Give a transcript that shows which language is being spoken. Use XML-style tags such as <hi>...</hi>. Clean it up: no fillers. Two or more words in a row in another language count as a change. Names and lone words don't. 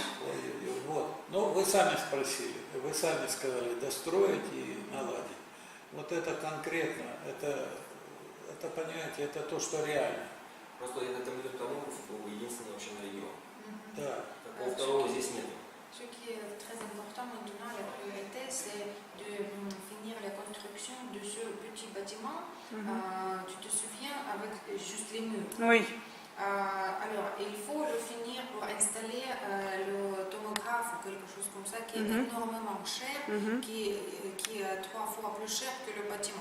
<ru>Ой-ой-ой, вот. Ну, вы сами спросили, вы сами сказали достроить и наладить. Вот это конкретно, это понимаете, это то, что реально. Просто этот томограф был единственный вообще на регион. Да. Такого второго здесь нет.</ru> <fr>Ce qui est très important maintenant, la priorité, c'est de finir la construction de ce petit bâtiment. Tu te souviens, avec juste les murs. Oui. Alors, il faut le finir pour installer le tomographe ou quelque chose comme ça, qui est énormément cher, qui est 3 fois plus cher que le bâtiment.</fr>